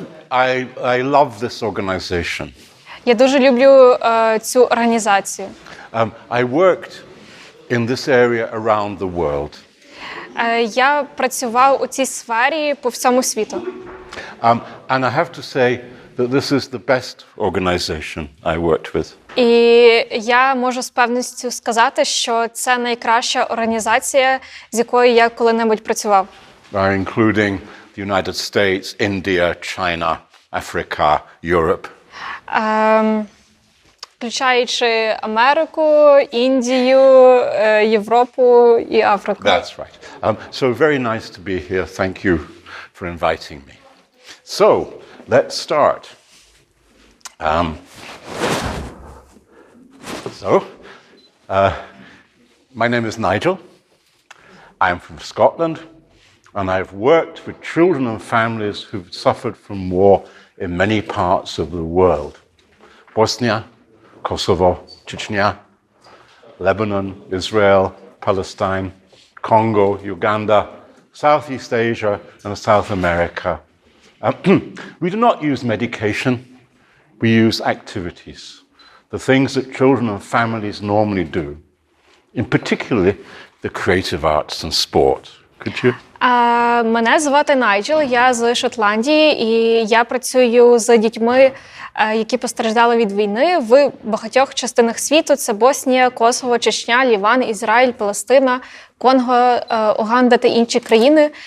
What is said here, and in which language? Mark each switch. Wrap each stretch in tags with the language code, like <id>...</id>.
<en>I love this organization.</en> <uk>Я дуже люблю цю організацію.</uk> <en>I worked in this area around the world.</en> <uk>Я працював у цій сфері по всьому світу.</uk> <en>And I have to say that this is the best organization I worked with.</en> <uk>І я можу з певністю сказати, що це найкраща організація, з якою я коли-небудь працював.</uk> <en>Including the United States, India, China, Africa, Europe.</en> <uk>Включаючи Америку, Індію, Європу і Африку.</uk> <en>That's right. So very nice to be here. Thank you for inviting me. So, let's start. My name is Найджел. I'm from Scotland, and I've worked with children and families who've suffered from war in many parts of the world. Bosnia, Kosovo, Chechnya, Lebanon, Israel, Palestine, Congo, Uganda, Southeast Asia, and South America. We do not use medication, we use activities, the things that children and families normally do, in particularly the creative arts and sport. Could you?</en> <uk>Мене звати Найджел, я з Шотландії, і я працюю з дітьми, які постраждали від війни в багатьох частинах світу. Це Боснія, Косово, Чечня, Ліван, Ізраїль, Палестина, Конго, Уганда та інші країни.</uk>